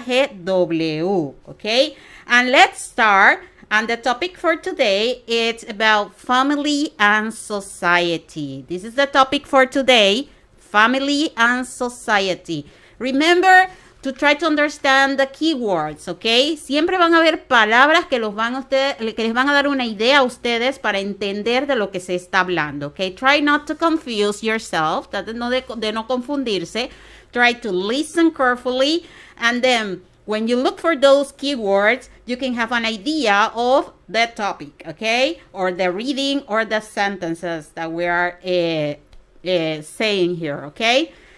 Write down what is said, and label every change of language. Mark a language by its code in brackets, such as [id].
[en] JIHRZGW, okay? And let's start. And the topic for today is about family and society. This is the topic for today, family and society. Remember to try to understand the keywords, okay? [es] Siempre van a haber palabras que les van a dar una idea a ustedes para entender de lo que se está hablando, okay? [en] Try not to confuse yourself, [es] traten de no confundirse. [en] Try to listen carefully, and then when you look for those keywords, you can have an idea of the topic, okay? Or the reading or the sentences that we are saying here, okay?